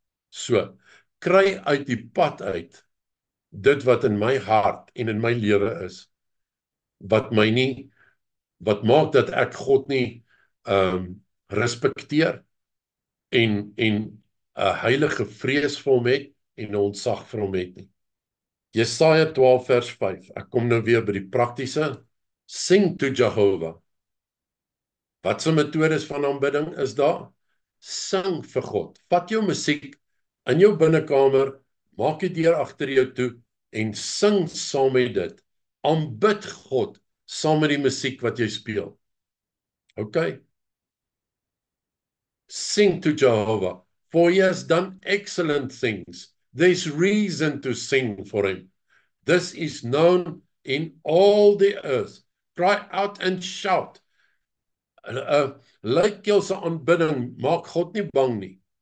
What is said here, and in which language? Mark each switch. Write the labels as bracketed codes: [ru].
[af] So, kry uit die pad uit dit wat in my hart en in my lewe is, wat maak dat ek God nie respekteer en 'n heilige vrees vir hom het en 'n ontzag vir hom het nie. Jesaja 12 vers 5. Ek kom nou weer by die praktiese. [en] Sing to Jehovah. [af] Wat se metodes van aanbidding is daar? Sing vir God. Vat jou musiek in jou binnekamer, maak die deur agter jou toe en sing saam met dit. Aanbid God saam met die musiek wat jy speel. [en] Okay? Sing to Jehovah, for he has done excellent things. There's reason to sing for him. This is known in all the earth. Cry out and shout. [af] Luidkeelse aanbidding maak God nie bang nie.